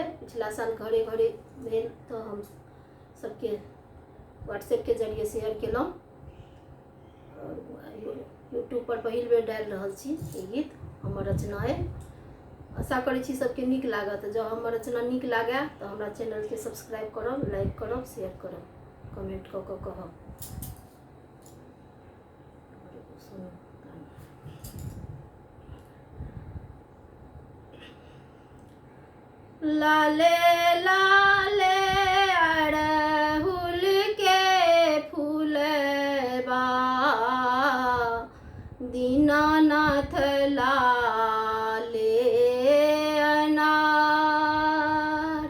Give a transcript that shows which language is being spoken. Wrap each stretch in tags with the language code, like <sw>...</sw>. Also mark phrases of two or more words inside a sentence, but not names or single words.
<mai>पिछला साल घरे घरे भेल तो हम सबके व्हाट्सएप के जरिए शेयर केलहुँ और यूट्यूब पर पहिल बेर डालि रहल छी। ई गीत हमर रचना है। आशा करै छी सबके नीक लागत। जँ हमर रचना नीक लागे तो हमरा चैनल के सब्सक्राइब करब, लाइक करब, शेयर करब, कमेंट कऽ कऽ कहब। लाले लाले अड़हुल के फूलबा दीनानाथ लाले अनार।</mai>